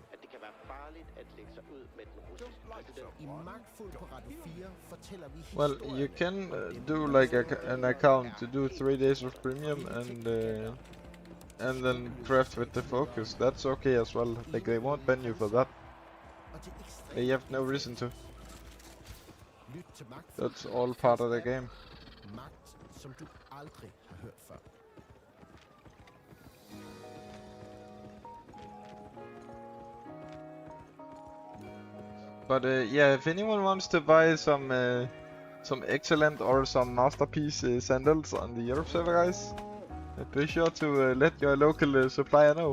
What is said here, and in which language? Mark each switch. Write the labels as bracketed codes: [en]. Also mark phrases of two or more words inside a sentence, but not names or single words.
[da] At det kan være farligt at lægge sig ud med den russiske [en] Don't like [da] præsident. I Magtfuld på Radio 4 fortæller vi [en] Well, [da] historierne. [en] you can do like an account to do 3 days of premium and then craft with the focus. That's okay as well. Like they won't ban you for that. [da] Og det ekstreme [en] They have no reason to. [da] Lyt til Magtfuld. [en] That's all part of the game. [da] Magt, som du aldrig har hørt før. [en] But yeah, if anyone wants to buy some excellent or some masterpiece sandals on the Europe server, guys, be sure to let your local supplier know.